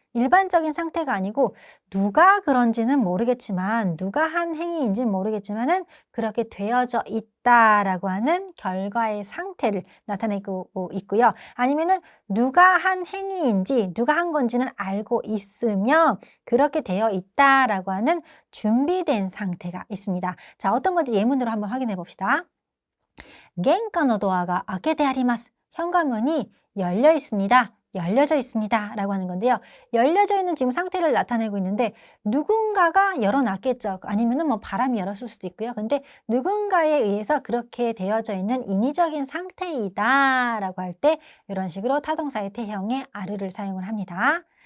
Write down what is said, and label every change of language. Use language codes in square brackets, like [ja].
[ko] 일반적인 상태가 아니고 누가 그런지는 모르겠지만 누가 한 행위인지는 모르겠지만은 그렇게 되어져 있다라고 하는 결과의 상태를 나타내고 있고요. 아니면은 누가 한 행위인지 누가 한 건지는 알고 있으며 그렇게 되어 있다라고 하는 준비된 상태가 있습니다. 자, 어떤 건지 예문으로 한번 확인해 봅시다. [ja] 玄関のドアが開けてあります. [ko] 현관문이 열려 있습니다. 열려져 있습니다. 라고 하는 건데요. 열려져 있는 지금 상태를 나타내고 있는데 누군가가 열어놨겠죠. 아니면은 뭐 바람이 열었을 수도 있고요. 근데 누군가에 의해서 그렇게 되어져 있는 인위적인 상태이다 라고 할 때 이런 식으로 타동사의 태형의 아르를 사용을 합니다.